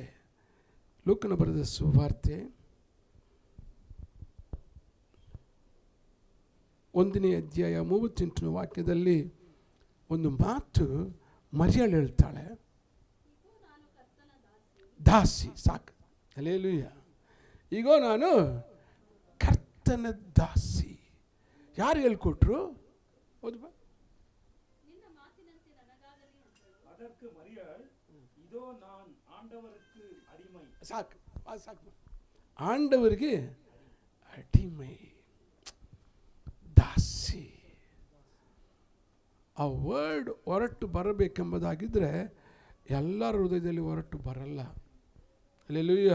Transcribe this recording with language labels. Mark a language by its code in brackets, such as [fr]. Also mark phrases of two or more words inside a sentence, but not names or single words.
[kn] ಲೂಕನ ಬರೆದ ಸುವಾರ್ತೆ 1ನೇ ಅಧ್ಯಾಯ 38ನೇ ವಾಕ್ಯದಲ್ಲಿ ಒಂದು ಮಾತು ಮರಿಯಳು ಹೇಳ್ತಾಳೆ. ದಾಸಿ. ಸಾಕು. ಹಲ್ಲೆಲೂಯಾ. ಈಗೋ ನಾನು ಕರ್ತನ ದಾಸಿ. ಯಾರು ಹೇಳ್ಕೊಟ್ರು? ಹೌದು ಬಾ. [ta] அதற்கு மரியாள், இதோ நான் ஆண்டவருக்கு அடிமை. [kn] ಸಾಕು, ಅದು ಸಾಕು. ಆಂಡವರಿಗೆ ಅಡಿಮೆ, ದಾಸಿ. ಆ ವರ್ಡ್ ಹೊರಟು ಬರಬೇಕೆಂಬುದಾಗಿದ್ದರೆ ಎಲ್ಲರ ಹೃದಯದಲ್ಲಿ ಹೊರಟು ಬರಲ್ಲ. ಅಲ್ಲೆಲೂಯ್ಯ.